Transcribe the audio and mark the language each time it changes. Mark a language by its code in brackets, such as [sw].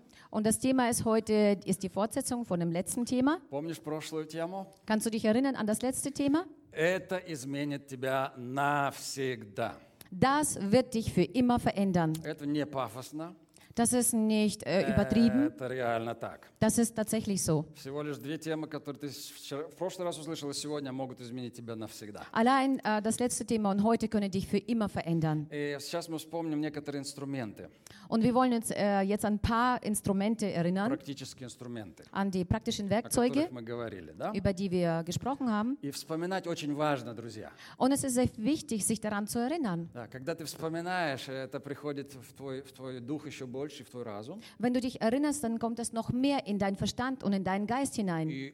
[de] Und das Thema ist heute ist die Fortsetzung von dem letzten Thema. Kannst du dich erinnern an das letzte Thema? [ru] Это изменит тебя навсегда. [de] Das wird dich für immer verändern. [ru] Это не пафосно. [de] Das ist nicht übertrieben. [ru] Это реально так. [de] Das ist tatsächlich so. [ru] Всего лишь 2 темы, которые ты вчера, в прошлый раз услышал, и сегодня могут изменить тебя навсегда. [de] Allein das letzte Thema und heute können dich für immer verändern. [ru] И сейчас мы вспомним некоторые инструменты. [de] Und wir wollen uns jetzt an ein paar Instrumente erinnern. [ru] Практические инструменты. [de] An die praktischen Werkzeuge, [ru] о которых мы говорили, да? [de] Über die wir gesprochen haben. [ru] И вспоминать очень важно, друзья. [de] Und es ist sehr wichtig, sich daran zu erinnern. [ru] Да, когда ты вспоминаешь, это приходит в твой дух еще больше. [de] Wenn du dich erinnerst, dann kommt es noch mehr in deinen Verstand und in deinen Geist hinein.